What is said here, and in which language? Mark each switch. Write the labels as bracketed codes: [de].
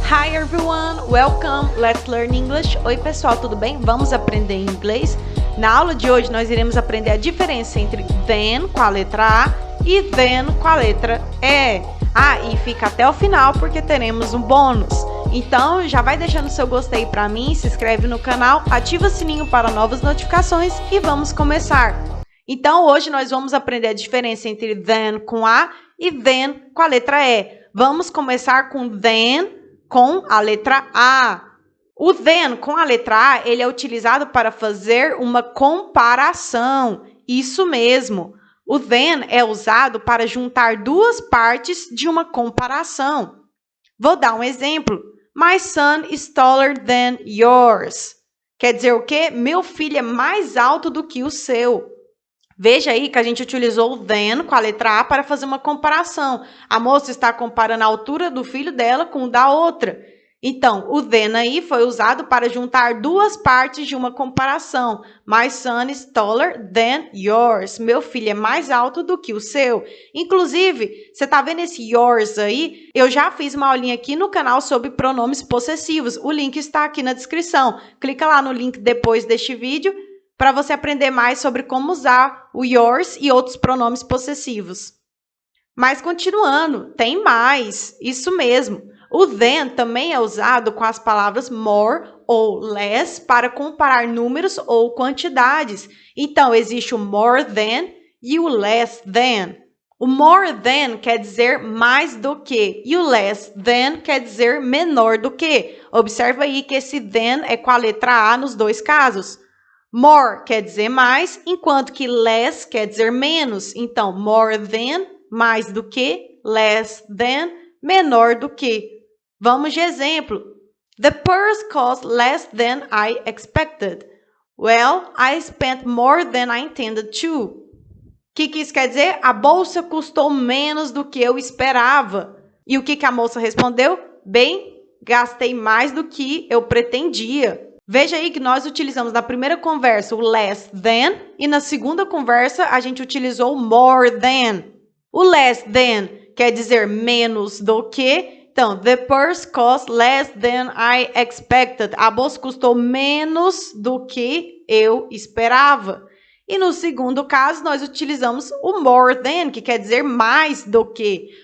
[en] Hi everyone, welcome, let's learn English. [pt] Oi pessoal, tudo bem? Vamos aprender inglês? Na aula de hoje nós iremos aprender a diferença entre then com a letra A e then com a letra E. E fica até o final porque teremos um bônus. Então já vai deixando seu gostei para mim, se inscreve no canal, ativa o sininho para novas notificações e vamos começar. Então hoje nós vamos aprender a diferença entre then com A e then com a letra E. Vamos começar com then com a letra A. O then com a letra A, ele é utilizado para fazer uma comparação. Isso mesmo. O then é usado para juntar duas partes de uma comparação. Vou dar um exemplo. [en] My son is taller than yours. [pt] Quer dizer o quê? Meu filho é mais alto do que o seu. Veja aí que a gente utilizou o then com a letra A para fazer uma comparação. A moça está comparando a altura do filho dela com o da outra. Então, o then aí foi usado para juntar duas partes de uma comparação. [en] My son is taller than yours. [pt] Meu filho é mais alto do que o seu. Inclusive, você está vendo esse yours aí? Eu já fiz uma aulinha aqui no canal sobre pronomes possessivos. O link está aqui na descrição. Clica lá no link depois deste vídeo para você aprender mais sobre como usar o yours e outros pronomes possessivos. Mas continuando, tem mais, isso mesmo. O then também é usado com as palavras more ou less para comparar números ou quantidades. Então, existe o more than e o less than. O more than quer dizer mais do que e o less than quer dizer menor do que. Observa aí que esse then é com a letra A nos dois casos. More quer dizer mais, enquanto que less quer dizer menos. Então, more than, mais do que, less than, menor do que. Vamos de exemplo. [en] The purse cost less than I expected. Well, I spent more than I intended to. [pt] O que isso quer dizer? A bolsa custou menos do que eu esperava. E o que a moça respondeu? Bem, gastei mais do que eu pretendia. Veja aí que nós utilizamos na primeira conversa o less than e na segunda conversa a gente utilizou more than. O less than quer dizer menos do que. Então, [en] the purse cost less than I expected. [pt] A bolsa custou menos do que eu esperava. E no segundo caso, nós utilizamos o more than, que quer dizer mais do que.